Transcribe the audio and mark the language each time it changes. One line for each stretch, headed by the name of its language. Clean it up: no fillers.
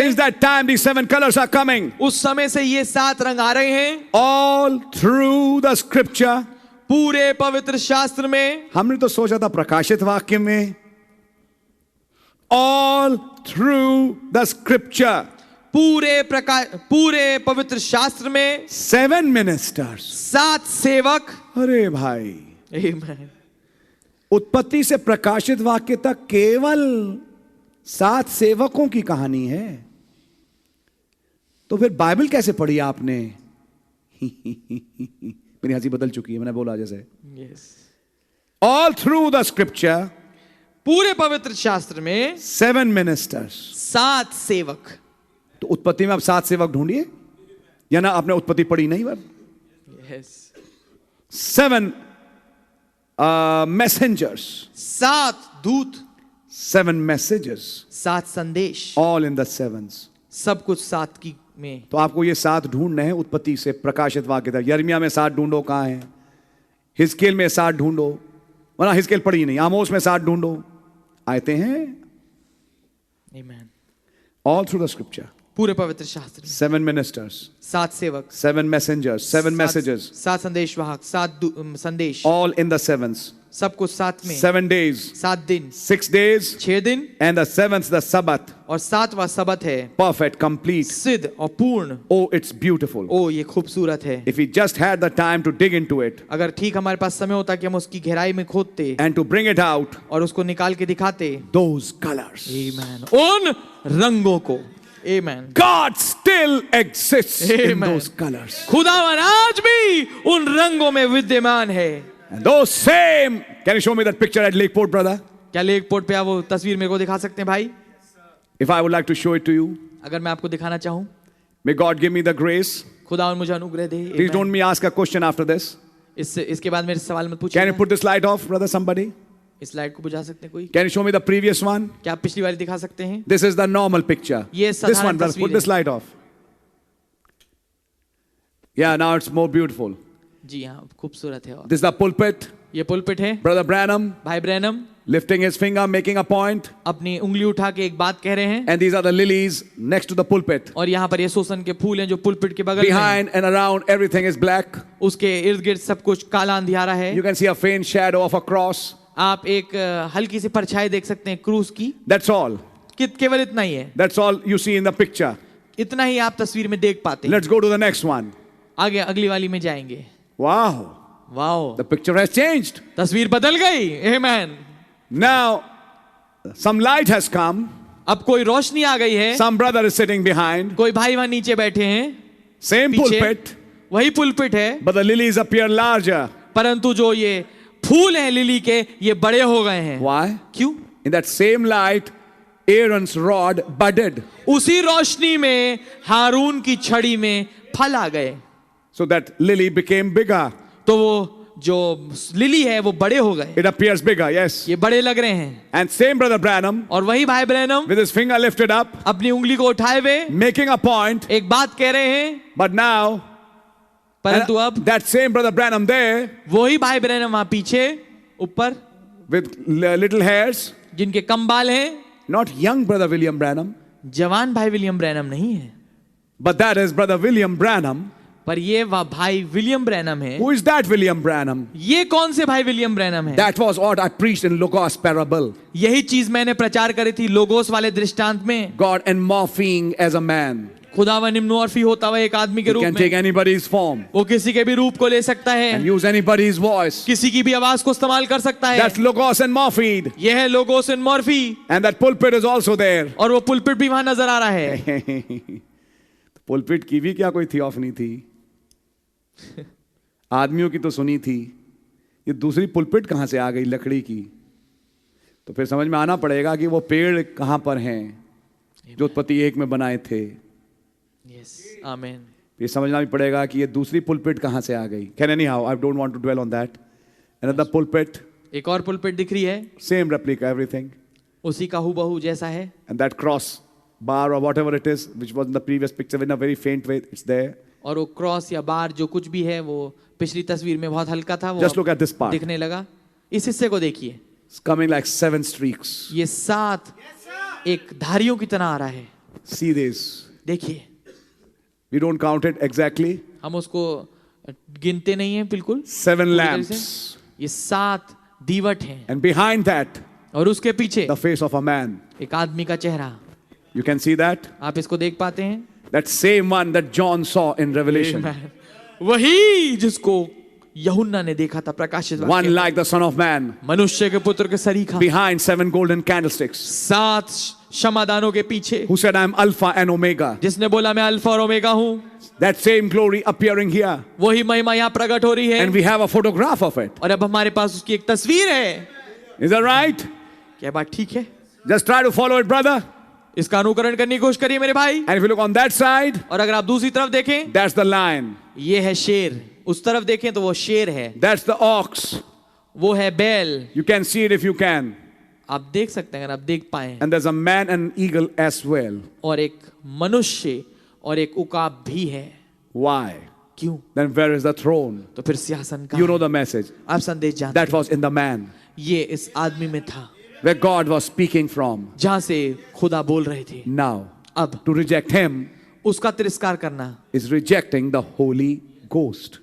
English: Since that time, these 7 colors are coming
Hindi: उस समय से ये 7 रंग आ रहे हैं
English: all through the scripture.
Hindi: पूरे पवित्र शास्त्र में। हमने तो सोचा था प्रकाशित वाक्य में,
English: all through the scripture.
Hindi: पूरे पवित्र शास्त्र में
English: 7 ministers.
Hindi: 7 सेवक। अरे भाई,
English: Amen.
Hindi: उत्पत्ति से प्रकाशित वाक्य तक केवल 7 सेवकों की कहानी है। तो फिर बाइबल कैसे पढ़ी आपने? मेरी हंसी बदल चुकी है, मैंने बोला जैसे।
English: Yes. All through the scripture,
Hindi: पूरे पवित्र शास्त्र में
English: 7 ministers.
Hindi: 7 सेवक। तो उत्पत्ति में आप 7 सेवक ढूंढिए, या ना आपने उत्पत्ति पढ़ी नहीं बार।
English: Yes. 7 messengers,
Hindi: 7 दूत,
English: 7 messages,
Hindi: 7 संदेश,
English: all in the 7s.
Hindi: सब कुछ 7 की में। तो आपको ये 7 ढूंढने हैं उत्पत्ति से प्रकाशित वाक्य तक। यिर्मयाह में 7 ढूंढो, कहाँ है? हिजकेल में 7 ढूंढो, वरना हिजकेल पढ़ी नहीं। आमोस में 7 ढूंढो, आयते हैं।
English: Amen. All through the scripture.
Hindi: पूरे पवित्र शास्त्र में
English: 7 ministers,
Hindi: 7 सेवक,
English: 7 messengers, 7 messages,
Hindi: 7 संदेशवाहक, 7 संदेश,
English: all in the 7s.
Hindi: सब कुछ 7 में।
English: 7 days,
Hindi: 7 दिन,
English: 6 days,
Hindi: 6 दिन,
English: and the 7th the Sabbath.
Hindi: और 7वां सबत है।
English: Perfect, complete.
Hindi: सिद्ध और पूर्ण।
English: Oh, it's beautiful.
Hindi: ओ ये खूबसूरत है।
English: If we just had the time to dig into it
Hindi: अगर ठीक हमारे पास समय होता कि हम उसकी गहराई में खोदते
English: and to bring it out,
Hindi: और उसको निकाल के दिखाते।
English: those colors.
Hindi: Amen. उन रंगों को। Amen.
English: God still exists in Amen. those colors.
Hindi: खुदावन आज भी उन रंगों में विद्यमान है।
English: And those same, can you show me that picture at Lakeport, brother?
Hindi: क्या लेक पोर्ट पे आप वो तस्वीर मेरे को दिखा सकते हैं भाई?
English: If I would like to show it to you,
Hindi: अगर मैं आपको दिखाना चाहूं,
English: may God give me the grace.
Hindi: खुदावन मुझे अनुग्रह दे।
English: Please Amen. don't me ask a question after this.
Hindi: इसके बाद मेरे सवाल मत
English: Can you
Hindi: पूछिए।
English: put this light off, brother, somebody?
Hindi: इस लाइट को बुझा सकते हैं कोई?
English: Can you show me the previous one?
Hindi: क्या आप पिछली वाली दिखा सकते हैं?
English: This is the normal picture.
Hindi: ये
English: This
Hindi: साधारण
English: one, brother,
Hindi: तस्वीर
English: put this
Hindi: है।
English: light off. Yeah, now it's more beautiful.
Hindi: जी हाँ, खूबसूरत है। और
English: This is the pulpit.
Hindi: ये पुलपिट है।
English: Brother Branham
Hindi: भाई Branham
English: lifting his finger, making a point.
Hindi: अपनी उंगली उठा के एक बात कह रहे हैं।
English: And these are the lilies next to the pulpit.
Hindi: और यहाँ पर ये सोसन के फूल हैं जो पुलपिट के बगल में हैं।
English: Behind and around, everything is black.
Hindi: उसके इर्द गिर्द सब कुछ काला अंधियारा है।
English: You can see a faint shadow of a cross.
Hindi: आप एक हल्की सी परछाई देख सकते हैं क्रूस की।
English: That's all.
Hindi: केवल इतना ही है।
English: That's all you see in the picture.
Hindi: इतना ही आप तस्वीर में देख पाते हैं।
English: Let's go to the next one.
Hindi: आगे अगली वाली में जाएंगे।
English: Wow. Wow, The picture has changed.
Hindi: तस्वीर बदल गई। Amen.
English: Now, some light has come.
Hindi: अब कोई रोशनी आ गई है।
English: Some brother is sitting behind.
Hindi: कोई भाई वहां नीचे बैठे हैं।
English: Same
Hindi: पीछे
English: pulpit,
Hindi: वही पुलपिट है,
English: but the lilies appear larger.
Hindi: परंतु जो ये फूल हैं लिली के ये बड़े हो गए हैं।
English: Why?
Hindi: क्यों?
English: In that same light, Aaron's rod budded.
Hindi: उसी रोशनी में हारून की छड़ी में फल आ गए।
English: So that lily became bigger.
Hindi: तो वो जो लिली है वो बड़े हो गए,
English: It appears bigger, yes.
Hindi: ये बड़े लग रहे हैं।
English: And same Brother Branham,
Hindi: और वही भाई Branham
English: with his finger lifted up,
Hindi: अपनी उंगली को उठाए हुए
English: making a point.
Hindi: एक बात कह रहे हैं,
English: But now,
Hindi: परंतु अब
English: that same Brother Branham there,
Hindi: वही भाई ब्रैनम वहां पीछे ऊपर
English: with little hairs,
Hindi: जिनके कम बाल हैं,
English: not young Brother William Branham,
Hindi: जवान भाई विलियम ब्रैनम नहीं है,
English: but that is Brother William Branham.
Hindi: पर ये वह भाई विलियम ब्रैनम है।
English: Who is that William Branham?
Hindi: ये कौन से भाई विलियम ब्रैनम है?
English: That was what I preached in Logos parable.
Hindi: यही चीज मैंने प्रचार करी थी लोगोस वाले दृष्टांत में।
English: God enmorphing as a man.
Hindi: खुदा व निम्नोर्फी होता हुआ एक आदमी के
English: He
Hindi: रूप
English: can take
Hindi: में,
English: anybody's form
Hindi: वो किसी के भी रूप को ले सकता
English: and
Hindi: है,
English: use anybody's voice.
Hindi: किसी की भी आवाज को इस्तेमाल कर सकता है।
English: That's Logos enmorphied.
Hindi: यह है logos in Morphy,
English: And that pulpit is also there.
Hindi: और वो पुलपिट भी वहां नजर आ रहा है। पुलपिट की भी क्या कोई थियोफनी थी? आदमियों की तो सुनी थी, ये दूसरी पुलपिट कहां से आ गई लकड़ी की? तो फिर समझ में आना पड़ेगा कि वो पेड़ कहां पर हैं जो उत्पत्ति 1 में बनाए थे।
English: Yes, आमीन।
Hindi: ये समझना भी पड़ेगा कि ये दूसरी पुलपिट कहां से आ गई।
English: Can anyhow, I don't want to dwell on that. Another pulpit,
Hindi: एक और पुलपिट दिख रही है,
English: same replica everything,
Hindi: उसी का हूबहू जैसा है।
English: And that cross bar or whatever it is which was in the previous picture in a very faint way, it's there.
Hindi: और वो क्रॉस या बार जो कुछ भी है वो पिछली तस्वीर में बहुत हल्का था, वो
English: Just look at this part.
Hindi: दिखने लगा। इस हिस्से को देखिए,
English: It's coming like 7 streaks.
Hindi: ये 7 एक धारियों की तरह आ रहा है।
English: See this.
Hindi: देखिए,
English: We don't count it exactly.
Hindi: हम उसको गिनते नहीं है बिल्कुल।
English: 7
Hindi: पूरी तरह
English: lamps.
Hindi: से। ये 7 दीवट हैं,
English: And behind that,
Hindi: और उसके पीछे
English: the face of a man.
Hindi: एक आदमी का चेहरा।
English: You can see that?
Hindi: आप इसको देख पाते हैं?
English: That same one that John saw in Revelation.
Hindi: वही जिसको यूहन्ना ने देखा था प्रकाशित
English: One
Hindi: वाक्य।
English: like the Son of Man.
Hindi: मनुष्य के पुत्र के सरीखा,
English: Behind 7 golden candlesticks.
Hindi: 7 क्षमादानों के पीछे,
English: Who said, I am Alpha and Omega.
Hindi: जिसने बोला मैं अल्फा और ओमेगा हूँ।
English: That same glory appearing here.
Hindi: वही महिमा यहाँ प्रकट हो रही है,
English: And we have a photograph of it.
Hindi: और अब हमारे पास उसकी एक तस्वीर है।
English: Is that right?
Hindi: क्या बात ठीक है?
English: Just try to follow it, brother.
Hindi: इसका अनुकरण करने की कोशिश करिए मेरे भाई।
English: And if you look on that side,
Hindi: और अगर आप दूसरी तरफ देखें,
English: that's the lion.
Hindi: ये है शेर। उस तरफ देखें तो वो शेर है,
English: That's the ox.
Hindi: वो है बैल।
English: You can see it if you can.
Hindi: आप देख सकते हैं अगर आप देख पाए।
English: And there's a man and an eagle as well.
Hindi: और एक मनुष्य और एक उकाब भी है।
English: Why?
Hindi: क्यों?
English: Then where is the throne?
Hindi: तो फिर सिंहासन का
English: You know the message.
Hindi: आप संदेश जानते
English: That was in the man.
Hindi: हैं। ये इस आदमी में था,
English: Where God was speaking from.
Hindi: जहां से खुदा बोल रहे थे।
English: Now,
Hindi: अब
English: to reject him
Hindi: उसका तिरस्कार करना
English: is rejecting the Holy Ghost.